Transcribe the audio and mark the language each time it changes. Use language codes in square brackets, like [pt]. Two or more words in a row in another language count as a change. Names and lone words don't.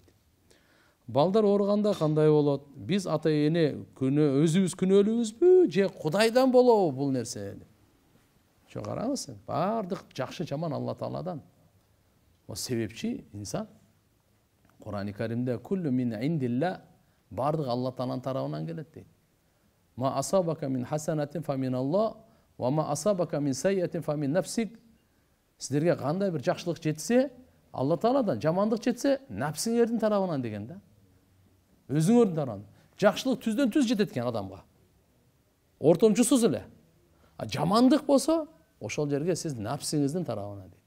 [ky] Балдар ооруганда кандай болот? Биз ата эне өзүбүз күнөөлүүбүзбү же Кудайдан болобу бул нерсе? Ошо караңыз, баардык жакшы жаман Алла Тааладан. О себепчи инсан Кур'ан-ы Каримде [ar] كل من عند الله, [ky] баардык Алла Тааланын тарабынан келет дейт. [ar] ما أصابك من حسنة فمن الله وما أصابك من سيئة فمن نفسك. [ky] Сиздерге кандай бир жакшылык жетсе, Алла Тааладан, жамандык жетсе, нафсиңердин тарабынан деген да. Өзүңөрдүн тарабынан. Жакшылык түздөн түз жетет экен адамга. Ортомчусуз эле. Жамандык болсо, ошол жерге сиз нафсиңиздин тарабынан дейт.